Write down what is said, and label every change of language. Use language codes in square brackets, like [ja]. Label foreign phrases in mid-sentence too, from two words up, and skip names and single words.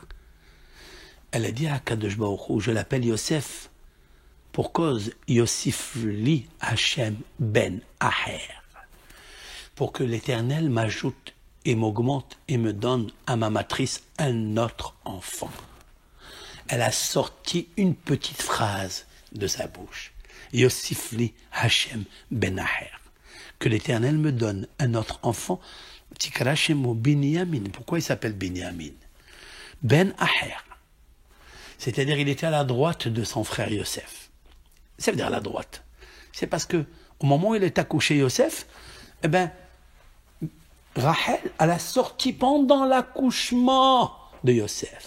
[fr] Elle a dit à Kadosh Baruch Hu, je l'appelle Yosef pour cause [he] יוסף לי השם בן אחר, [fr] pour que l'Éternel m'ajoute et m'augmente et me donne à ma matrice un autre enfant. Elle a sorti une petite phrase de sa bouche. [he] יוסף לי השם בן אחר. [fr] Que l'Éternel me donne un autre enfant. [he] תקרא שמו בנימין. [fr] Pourquoi il s'appelle Binyamin? [he] בן אחר. [fr] C'est-à-dire il était à la droite de son frère Yosef. Ça veut dire à la droite. C'est parce que au moment où il est accouché Yosef, eh ben, Rachel, elle a sorti pendant l'accouchement de Yosef.